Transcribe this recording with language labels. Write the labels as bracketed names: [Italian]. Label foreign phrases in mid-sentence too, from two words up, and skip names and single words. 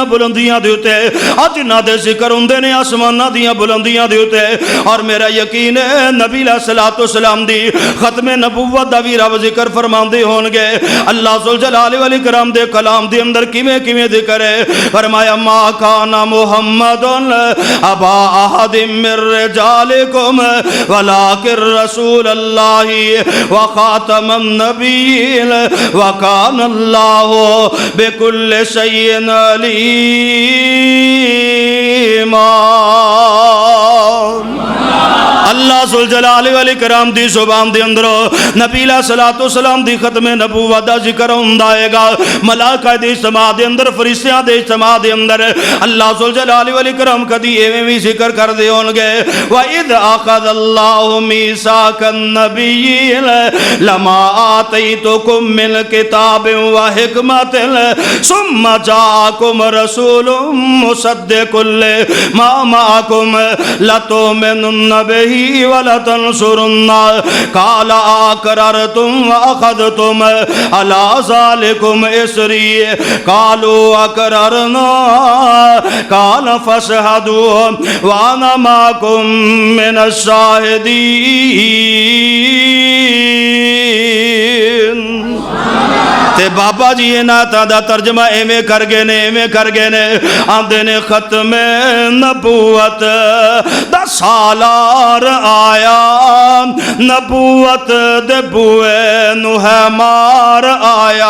[Punjabi] بلندیاں دے اتے اج نہ دے ذکر ہوندے نے آسماناں دیاں بلندیاں دے اتے اور میرا یقین ہے نبی علیہ الصلوۃ والسلام دی ختم نبوت دا وی رب ذکر فرماندے ہون گے اللہ ذوالجلال والاکرام دے کلام دے اندر کیویں کیویں ذکر ہے فرمایا [Arabic] ما کان محمد ابا احد من رجالکم ولکن رسول اللہ وخاتم النبیین وکان اللہ بکل شیء علیم۔ [Punjabi] اللہ ذوالجلال والاکرام دی زبان دے اندر نبی علیہ الصلوۃ والسلام دی ختم نبوت دا ذکر ہوندا ہے گا ملائکہ دی سماع دے اندر فرشتیاں دی سماع دے اندر اللہ ذوالجلال والاکرام کدی ایویں وی ذکر کر دے ہون گے وَإِذْ [Arabic] أَخَذَ اللَّهُ مِيثَاقَ النَّبِيِّينَ لَمَا آتَيْتُكُم مِّن كِتَابٍ وَحِكْمَةٍ ثُمَّ جَاءَكُمْ رَسُولٌ مُصَدِّقٌ لِّمَا مَعَكُمْ لَتُؤْمِنُنَّ بِهِ وَلَتَنْصُرُنَّ قَالَ أَقْرَرْتُمْ وَأَخَذْتُمْ عَلَى ذَلِكُمْ إِصْرِي قَالُوا أَقْرَرْنَا قَالَ فَاشْهَدُوا وَأَنَا مَعَكُمْ مِنَ الشَّاهِدِينَ۔ [Punjabi] تے بابا جی انہاں دا ترجمہ ایویں کر گئے نے آندے نے ختم نبوت دا سالار آیا نبوت دے بوئے نو ہے مار آیا